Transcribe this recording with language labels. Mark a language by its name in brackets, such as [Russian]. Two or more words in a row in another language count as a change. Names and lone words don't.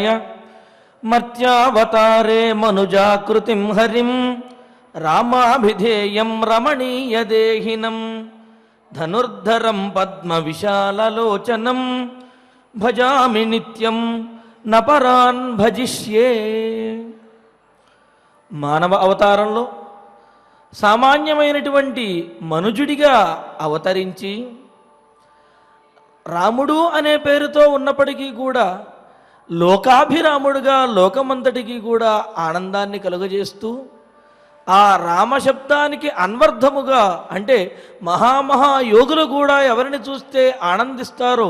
[Sanskrit] मर्त्यावतारे मनुजाकृतिं हरिं रामाभिधेयं रमणीयदेहिनं धनुर्धरं पद्मविशाललोचनं भजामि नित्यं नपरान् भजिष्ये। [Telugu] మానవ అవతారంలో సామాన్యమైనటువంటి మనుజుడిగా అవతరించి రాముడు అనే పేరుతో ఉన్నప్పటికీ కూడా లోకాభిరాముడుగా లోకమంతటికి కూడా ఆనందాన్ని కలుగజేస్తూ ఆ రామశబ్దానికి అన్వర్థముగా అంటే మహామహాయోగులు కూడా ఎవరిని చూస్తే ఆనందిస్తారో,